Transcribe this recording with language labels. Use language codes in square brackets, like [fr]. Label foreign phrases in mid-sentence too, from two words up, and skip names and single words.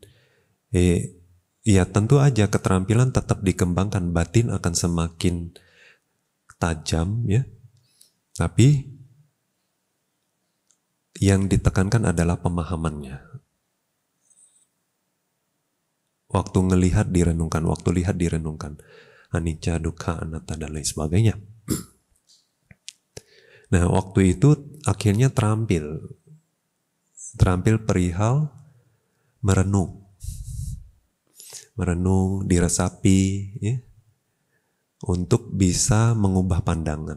[id] Ya tentu aja keterampilan tetap dikembangkan, batin akan semakin tajam ya, tapi yang ditekankan adalah pemahamannya. Waktu ngelihat direnungkan, waktu lihat direnungkan, [pi] anicca, dukkha, anatta [id] dan lain sebagainya. Nah waktu itu akhirnya terampil perihal merenung, diresapi ya, untuk bisa mengubah pandangan.